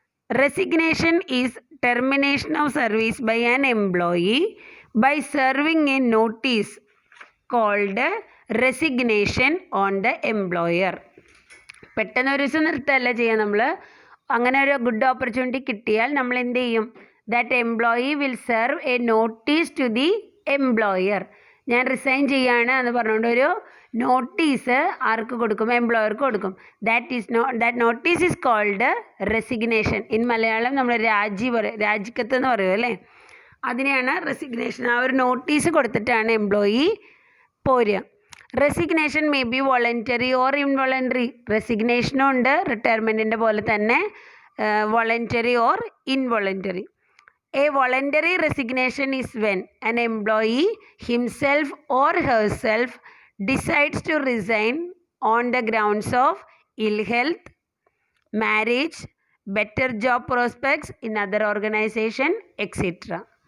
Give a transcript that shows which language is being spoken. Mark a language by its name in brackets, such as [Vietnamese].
[English] Resignation is termination of service by an employee by serving a notice called resignation on the employer. [Malayalam] പെട്ടെന്ന് ഒരു ദിവസം നിർത്തല്ല ചെയ്യുക നമ്മൾ. അങ്ങനെ ഒരു ഗുഡ് ഓപ്പർച്യൂണിറ്റി കിട്ടിയാൽ നമ്മൾ എന്ത് ചെയ്യും? [English] That employee will serve a notice to the employer. [Malayalam] ഞാൻ റിസൈൻ ചെയ്യാണ് എന്ന് പറഞ്ഞുകൊണ്ട് ഒരു നോട്ടീസ് ആർക്ക് കൊടുക്കും? എംപ്ലോയർക്ക് കൊടുക്കും. [English] That notice is called resignation. In Malayalam [Malayalam] നമ്മൾ രാജിക്കത്ത് എന്ന് പറയും അല്ലേ, അതിനെയാണ് റെസിഗ്നേഷൻ. ആ ഒരു നോട്ടീസ് കൊടുത്തിട്ടാണ് എംപ്ലോയി പോരുക. [English] Resignation may be voluntary or involuntary. [Malayalam] റെസിഗ്നേഷനും ഉണ്ട് റിട്ടയർമെൻറ്റിൻ്റെ പോലെ തന്നെ [English] Voluntary or involuntary. A voluntary resignation is when an employee himself or herself decides to resign on the grounds of ill health, marriage, better job prospects in other organization, etc.